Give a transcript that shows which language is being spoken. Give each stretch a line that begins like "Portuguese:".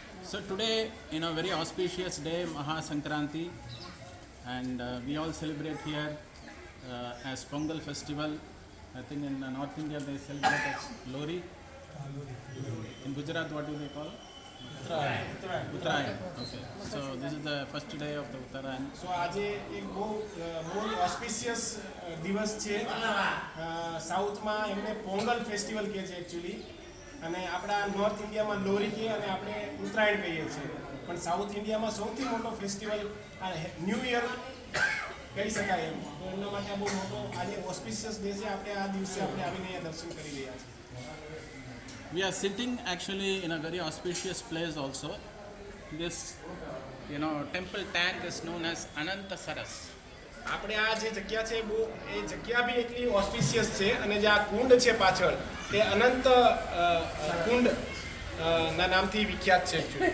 English: So today, very auspicious day, Maha Sankranti, and we all celebrate here as Pongal festival. I think in North India they celebrate as Lori. In Gujarat, what do they call? Uttarayan. Okay. So this is the first day of the Uttarayan.
Gujarati: સો આજે એક બહુ
English: auspicious
Gujarati: દિવસ છે. સાઉથમાં એમને Pongal festival કહે છે
English: actually,
Gujarati: અને આપણા નોર્થ ઇન્ડિયામાં લોરી કહે અને આપણે ઉત્તરાયણ કહીએ છીએ. પણ સાઉથ ઇન્ડિયામાં સૌથી મોટો ફેસ્ટિવલ
English: new year
Gujarati: કહી શકાય એમ. તો એમના માટે આ બહુ મોટો આજે
English: auspicious day
Gujarati: છે. આપણે આ દિવસે આપણે આવીને અહીંયા દર્શન કરી રહ્યા છીએ.
English: We are sitting actually in a very auspicious place also. This, temple tank is known as Ananta Saras.
Gujarati: આપણે આ જે જગ્યા છે બહુ એ જગ્યા બી એટલી
English: auspicious
Gujarati: છે અને જે આ કુંડ છે પાછળ તે અનંત કુંડ ના નામથી વિખ્યાત છે.